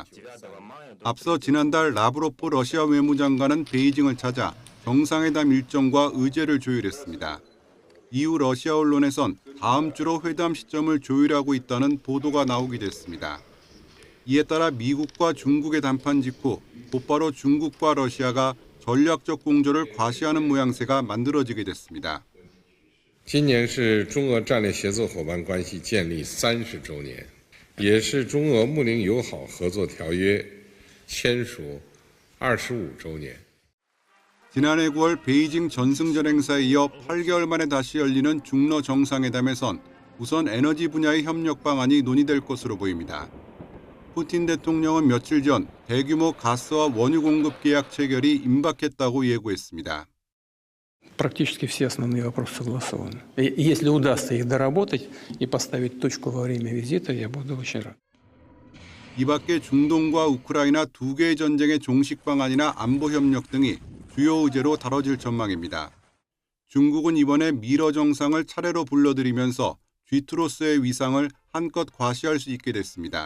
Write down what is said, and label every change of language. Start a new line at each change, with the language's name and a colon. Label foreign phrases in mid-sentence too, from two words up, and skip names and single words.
Korean: 앞서 지난달 라브로프 러시아 외무장관은 베이징을 찾아 정상회담 일정과 의제를 조율했습니다. 이후 러시아 언론에선 다음 주로 회담 시점을 조율하고 있다는 보도가 나오기도 했습니다. 이에 따라 미국과 중국의談判 직후 곧바로 중국과 러시아가 전략적 공조를 과시하는 모양새가 만들어지게 됐습니다.
Chinese: 今年是中俄战略协作伙伴关系建立30周年，也是中俄睦邻友好合作条约签署25周年。
Korean: 지난해 9월 베이징 전승절 행사에 이어 8개월 만에 다시 열리는 중러 정상회담에선 우선 에너지 분야의 협력 방안이 논의될 것으로 보입니다. 푸틴 대통령은 며칠 전 대규모 가스와 원유 공급 계약 체결이 임박했다고 예고했습니다.
Russian: Практически все основные вопросы согласованы. Если удастся их доработать и поставить точку во время визита, я буду очень рад.
Korean: 이 밖에 중동과 우크라이나 두 개의 전쟁의 종식 방안이나 안보 협력 등이 주요 의제로 다뤄질 전망입니다. 중국은 이번에 미러 정상을 차례로 불러들이면서 G2로서의 위상을 한껏 과시할 수 있게 됐습니다.